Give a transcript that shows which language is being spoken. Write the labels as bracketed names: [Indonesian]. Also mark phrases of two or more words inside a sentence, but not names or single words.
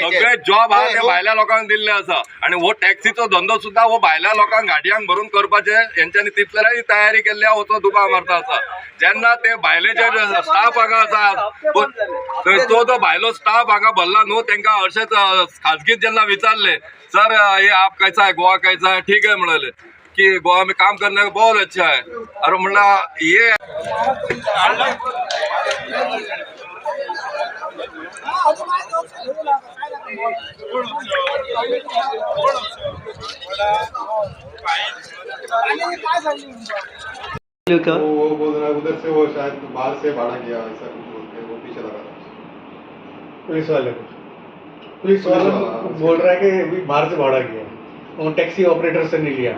[Konkani] सगळे जॉब आहा ते भायल्या लोकांक दिल्ले आसा आनी हो टॅक्सीचो धंदो सुद्धा हो भायल्या लोकांक गाडयांक भरून करपाचे हेंच्यांनी तितल्याही तयारी केल्ली आहा. हो दुबाव मारता आसा. जेन्ना ते भायले जे स्टाफ हांगा आसा तो भायलो स्टाफ हांगा भरला न्हू तेंकां अशेंच खाजगीत जेन्ना विचारले सर [Hindi] ये आप कैसा है गोवा कैसा है ठीक है [Konkani] म्हणाले कि [Hindi] गोवा में काम करने का बहुत अच्छा है. [Konkani] अरे म्हणला ये [Hindi] वो बोल रहा है उधर से वो शायद बाहर से भाड़ा किया ऐसा कुछ बोल के वो पीछे लगा था पुलिस वाला बोल रहा है कि अभी बाहर से भाड़ा किया वो टैक्सी ऑपरेटर से नहीं लिया.